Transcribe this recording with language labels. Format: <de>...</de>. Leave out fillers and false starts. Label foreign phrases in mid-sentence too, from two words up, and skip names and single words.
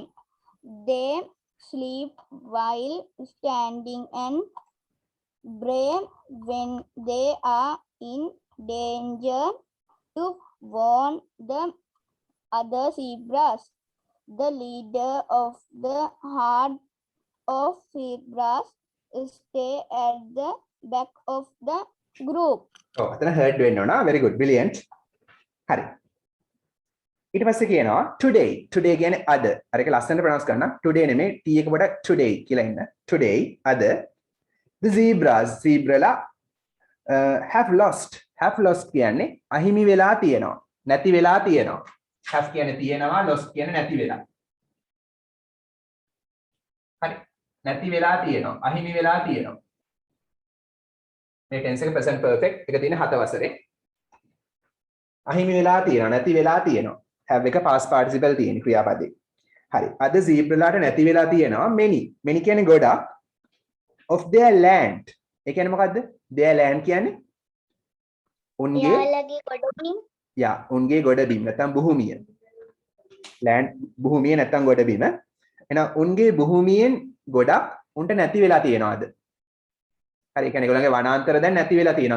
<en>They sleep while standing and brave when they are in danger to warn the other zebras. The leader of the herd of zebras stay at the back of the group.</en> <si>ඔව් අතන හර්ඩ් වෙන්න ඕන.</si> <en>very good brilliant.</en> <si>හරි. ඊට පස්සේ කියනවා today. today කියන්නේ අද. අර එක ලස්සනට ප්‍රොනවුන්ස් කරන්න. today නෙමෙයි t එක පොඩක් today කියලා ඉන්න. today අද</si> <en>the zebrala have lost</en> <si>කියන්නේ අහිමි වෙලා තියෙනවා. නැති වෙලා තියෙනවා. have කියන්නේ තියෙනවා, lost කියන්නේ නැති වෙලා. හරි. නැති වෙලා තියෙනවා. අහිමි වෙලා තියෙනවා. මේ tense එක</si> <en>present perfect</en> <si>එක තියෙන 7 වසරේ. අහිමි වෙලා තියෙනවා, නැති වෙලා තියෙනවා. have එක</si> <en>past participle</en> <si>තියෙන ක්‍රියාපදේ. හරි. අද zebra-ලාට නැති වෙලා තියෙනවා many. many කියන්නේ ගොඩක්</si> <en>of their land.</en> <si>ඒ කියන්නේ මොකද්ද?</si> <en>their land</en> <si>කියන්නේ උන්ගේ යාළුවගේ ගොඩබිම්. යා උන්ගේ ගොඩබිම නැත්නම් භූමිය. land භූමිය නැත්නම් ගොඩබිම. එහෙනම් උන්ගේ භූමියෙන් ගොඩක් උන්ට නැති වෙලා තියෙනවාද? හරි. ඒ කියන්නේ ඒගොල්ලන්ගේ වනාන්තර දැන් නැති වෙලා තියෙනවා.</si>